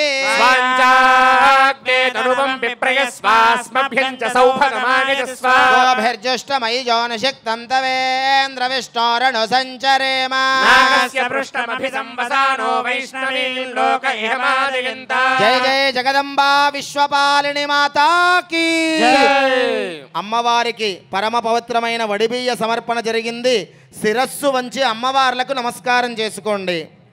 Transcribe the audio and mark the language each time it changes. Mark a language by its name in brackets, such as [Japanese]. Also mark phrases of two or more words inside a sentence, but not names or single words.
[Sanskrit] स्वाञ्चाग्ने तनुवं विप्रयस्वास्मभ्यं च सौभगमागजस्व गोभिर्जुष्टमयि जोनिषिक्तं तवेन्द्रविष्णोरणु सञ्चरेम नागस्य पृष्ठमभिसंवसानो वैष्णवीं लोक इहमादयन्ता जय जय जगदंबा [Telugu] విశ్వపాలిని మాతాకి అమ్మవారికి పరమ పవిత్రమైన వడిబియ్య సమర్పణ జరిగింది. శిరస్సు వంచి అమ్మవార్లకు నమస్కారం చేసుకోండి.